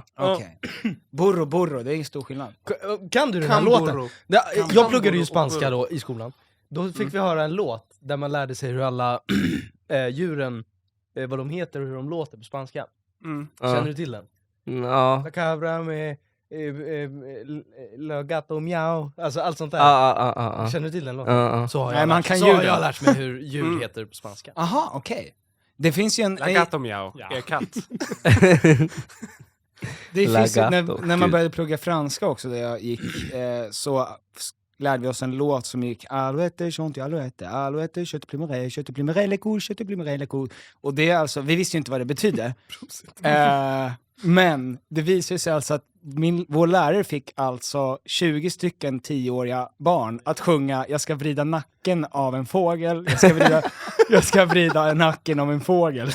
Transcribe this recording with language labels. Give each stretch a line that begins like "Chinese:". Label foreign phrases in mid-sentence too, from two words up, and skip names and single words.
Swedish: Okej. Burro, det är ingen stor skillnad. Kan du den här Kamburu. låten? Jag pluggade ju spanska då i skolan. Då fick vi höra en låt där man lärde sig hur alla djuren, vad de heter och hur de låter på spanska. Mm. Känner du till den? Ja.
Spanish: La cabra
Swedish: med
Spanish: la gato miau.
Swedish: Alltså allt sånt där. Ja. Känner du till den låten? Ja. Så har Nej, jag, man lärt, kan så har ljud, jag ja. lärt mig hur djur heter på spanska. Aha, okej. Det finns ju en...
Spanish: Lagato miau.
Swedish: Ja. Är katt. Det finns ju, Lagato, när man gud. började plugga franska också, där jag gick, så lärde vi oss en låt som gick
French: Alouette, chanty alouette, alouette, je te plumerai les coups.
Swedish: Och det är alltså, vi visste ju inte vad det betydde. Men det visade sig alltså att vår lärare fick alltså 20 stycken 10-åriga barn att sjunga Jag ska vrida nacken av en fågel, jag ska vrida nacken av en fågel.